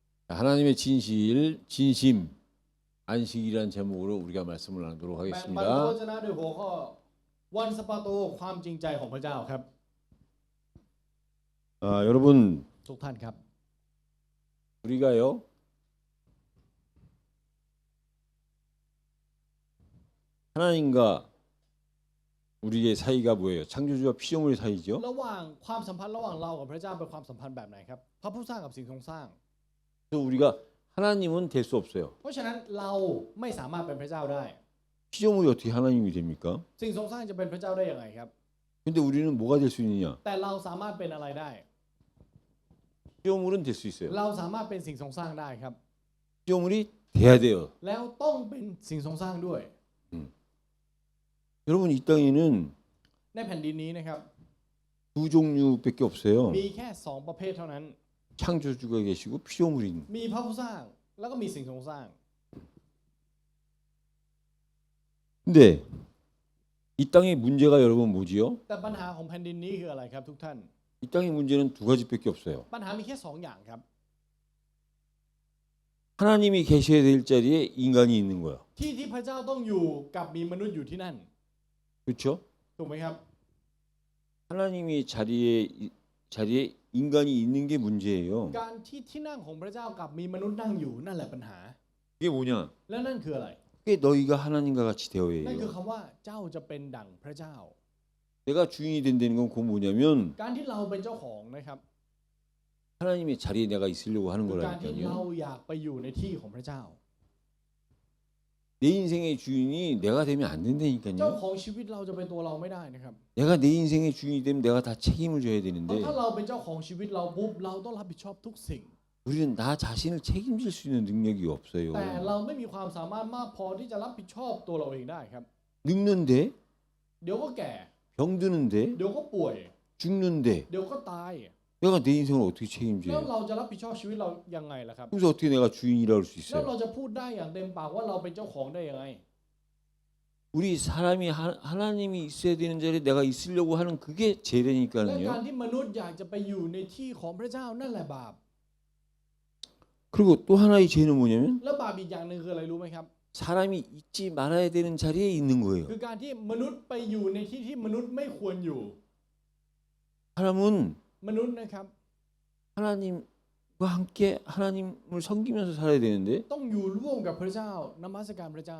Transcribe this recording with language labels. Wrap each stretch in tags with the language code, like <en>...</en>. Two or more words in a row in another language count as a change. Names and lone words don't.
<ko>하나님의 진실, 진심, 안식이라는 제목으로 우리가 말씀을 나누도록</ko> <th>แบ่งปันพระ</th> <ko>하겠습니다.</ko> <th>วจนะด้วยหัวข้อวันสะปาโตความจริงใจของพระเจ้าครับ</th> <ko>여러분</ko> <th>ทุกท่านครับ</th> <ko>우리가요 하나님과 우리의 사이가 뭐예요? 창조주와 피조물의 사이죠.</ko> <th>ระหว่างความสัมพันธ์ระหว่างเรากับพระเจ้าเป็นความสัมพันธ์แบบไหนครับพระผู้สร้างกับสิ่งทรงสร้าง</th> <ko>그래서 우리가 하나님은 될 수 없어요.</ko> <th>เพราะฉะนั้นเราไม่สามารถเป็นพระเจ้าได้</th> <ko>피조물이 어떻게 하나님이 됩니까?</ko> <th>สิ่งทรงสร้างจะเป็นพระเจ้าได้ยังไงครับ</th> <ko>근데 우리는 뭐가 될 수 있느냐?</ko> <th>แต่เราสามารถเป็นอะไรได้</th> <ko>피조물은 될 수 있어요.</ko> <th>เราสามารถเป็นสิ่งทรงสร้างได้ครับ</th> <ko>피조물이 돼야 돼요.</ko> <th>แล้วต้องเป็นสิ่งทรงสร้างด้วย</th> <ko>여러분 이 땅에는</ko> <th>ในแผ่นดินนี้นะครับ</th> <ko>두 종류밖에 없어요.</ko> <th>มีแค่สองประเภทเท่านั้น</th> <ko>창조주가 계시고 피조물이 있는.</ko> <th>มีพระผู้สร้างแล้วก็มีสิ่งทรงสร้าง</th> <ko>근데 이 땅의 문제가 여러분 뭐지요?</ko> <th>แต่ปัญหาของแผ่นดินนี้คืออะไรครับทุกท่าน</th> <ko>이 땅의 문제는 두 가지밖에 없어요.</ko> <th>ปัญหามีแค่สองอย่างครับ</th> <ko>하나님이 계셔야 될 자리에 인간이 있는 거야.</ko> <th>ที่พระเจ้าต้องอยู่กับมีมนุษย์อยู่ที่นั่น</th> <ko>그렇죠?</ko> <th>ถูกไหมครับ</th> <ko>하나님이 자리에 인간이 있는 게 문제예요.</ko> <th>การที่นั่งของพระเจ้ากับมีมนุษย์นั่งอยู่นั่นแหละปัญหา</th> <ko>그게 뭐냐?</ko> <th>และนั่นคืออะไร</th> <ko>그게 너희가 하나님과 같이 되어야</ko> <th>นั่นคือ</th> <ko>해요.</ko> <th>คำว่าเจ้าจะเป็นดั่งพระเจ้า</th> <ko>내가 주인이 된다는 건 그 뭐냐면</ko> <th>การที่เราเป็นเจ้าของนะครับ</th> <ko>하나님의 자리에 내가 있으려고 하는</ko> <th>คือการที่เรา</th> <ko>거라니까요.</ko> <th>อยากไปอยู่ในที่ของพระเจ้า</th> <ko>내 인생의 주인이 내가 되면 안</ko> <th>เจ้า</th> <ko>된다니까요.</ko> <th>ของชีวิตเราจะเป็นตัวเราไม่ได้นะครับ</th> <ko>내가 내 인생의 주인이 되면 내가 다 책임을 져야</ko> <th>เพราะ</th> <ko>되는데</ko> <th>ถ้าเราเป็นเจ้าของชีวิตเราปุ๊บเราต้องรับผิดชอบทุกสิ่ง</th> <ko>우리는 나 자신을 책임질 수 있는 능력이 없어요.</ko> <th>แต่เราไม่มีความสามารถมากพอที่จะรับผิดชอบตัวเราเองได้ครับ</th> <ko>늙는데</ko> <th>เดี๋ยวก็แก่</th> <ko>병드는데</ko> <th>เดี๋ยวก็ป่วย</th> <ko>죽는데</ko> <th>เดี๋ยวก็ตาย</th> <ko>내가 내 인생을 어떻게</ko> <th>แล้ว</th> <ko>책임져요?</ko> <th>เราจะรับผิดชอบชีวิตเรายังไงล่ะครับ</th> <ko>그래서 어떻게 내가 주인이라고 할 수</ko> <th>แล้วเรา</th> <ko>있어요?</ko> <th>จะพูดได้อย่างเต็มปากว่าเราเป็นเจ้าของได้ยังไง</th> <ko>우리 사람이 하나님이 있어야 되는 자리에 내가 있으려고 하는 그게</ko> <th>และการ</th> <ko>죄되니까요.</ko> <th>ที่มนุษย์อยากจะไปอยู่ในที่ของพระเจ้านั่นแหละบาป</th> <ko>그리고 또 하나의 죄는 뭐냐면</ko> <th>แล้วบาปอีกอย่างหนึ่งคืออะไรรู้ไหมครับ</th> <ko>사람이 있지 말아야 되는 자리에 있는 거예요.</ko> <th>คือการที่มนุษย์ไปอยู่ในที่ที่มนุษย์ไม่ควรอยู่</th> <ko>사람은</ko> <th>มนุษย์นะครับ</th> <ko>하나님과 함께 하나님을 섬기면서 살아야 되는데</ko> <th>ต้องอยู่ร่วมกับพระเจ้านมัสการพระเจ้า</th>